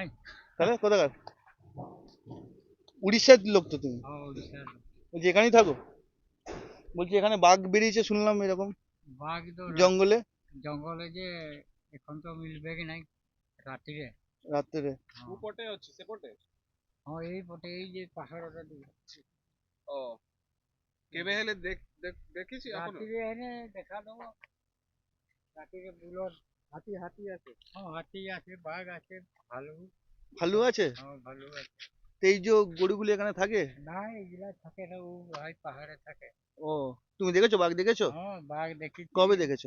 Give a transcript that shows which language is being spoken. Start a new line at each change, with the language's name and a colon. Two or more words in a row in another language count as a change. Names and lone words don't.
Bangla: তাহলে কোথাকার? উড়িষ্যার লোক তো তুমি? হ্যাঁ, ওড়িশার। বলছি এখানেই থাকো? বলছি এখানে বাঘ বেরিয়েছে শুনলাম এরকম, বাঘ তো জঙ্গলে। জঙ্গলে যে এখন তো মিলবে কি নাই রাত্রিরে রাত্রে?
Odia: কোপটে ଅଛି ସେପଟେ? ହଁ ଏଇପଟେ ଏଇ ଯେ ପାହାଡ଼ଟା ଦେଖ ଓ କେବେ ହେଲେ ଦେଖିଛି ଆପଣ? ରାତିରେ ହେଲେ ଦେଖାଦବ
Bangla: রাত্রিরে বুলর হাতি হাতি আছে হ্যাঁ হাতি আছে বাঘ আছে ভালু ভালু আছে? হ্যাঁ ভালু আছে তো এই যে গরুগুলি এখানে থাকে? না এগুলা থাকে না ও ভাই পাহাড়ে থাকে ও, তুমি দেখেছো বাঘ দেখেছো? হ্যাঁ বাঘ দেখি কবে দেখেছো?